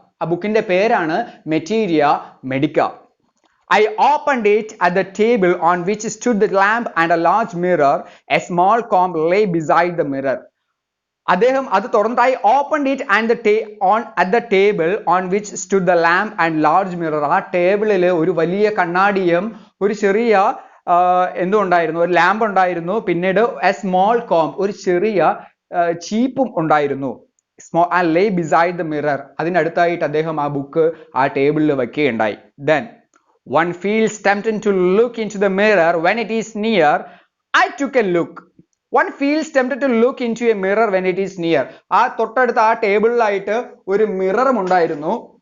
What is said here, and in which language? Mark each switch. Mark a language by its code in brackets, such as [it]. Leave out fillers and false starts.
[ml] ആ ബുക്കിന്റെ പേരാണ് Materia Medica. [en] I opened it at the table on which stood the lamp and a large mirror. A small comb lay beside the mirror. [ml] അദ്ദേഹം അത് തുറന്ന് [en] I opened it and at the table on which stood the lamp and large mirror. [ml] ആ ടേബിളിൽ ഒരു വലിയ കണ്ണാടിയും ഒരു ചെറിയ എന്തുണ്ടായിരുന്നു? ഒരു ലാമ്പ് ഉണ്ടായിരുന്നു. പിന്നീട് [en] a small comb, [ml] ഒരു ചെറിയ ചീപ്പും ഉണ്ടായിരുന്നു. [en] And lay beside the mirror. [ml] അതിനടുത്തായിട്ട് അദ്ദേഹം ആ ബുക്ക് ആ ടേബിളിൽ വെക്കുകയുണ്ടായി. [en] Then one feels tempted to look into the mirror when it is near. I took a look. One feels tempted to look into a mirror when it is near. [ml] ആ തൊട്ടടുത്ത് ആ ടേബിളിലായിട്ട് ഒരു മിററും ഉണ്ടായിരുന്നു.